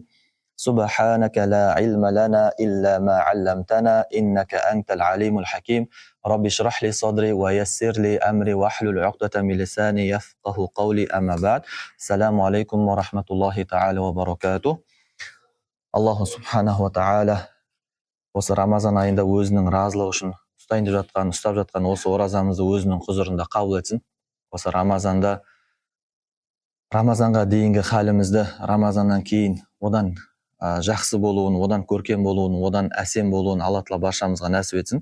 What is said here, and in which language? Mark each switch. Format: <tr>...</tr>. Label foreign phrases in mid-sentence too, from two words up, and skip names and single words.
<ar>سبحانك لا علم لنا إلا ما علمتنا إنك أنت العليم الحكيم. رب اشرح لي صدري ويسر لي أمري واحلل عقدة من لساني يفقهوا قولي أما بعد. السلام عليكم ورحمة الله تعالى وبركاته. الله سبحانه وتعالى</ar> <kk>осы Рамазан айында өзінің разылығы үшін ұстап жатқан осы оразамызды өзінің құзырында қабыл етсін. Осы Рамазанға дейінгі халімізді, Рамазаннан кейін одан жақсы болуын, одан көркем болуын, одан әсем болуын Алла Тағала баршамызға нәсіп етсін.</kk>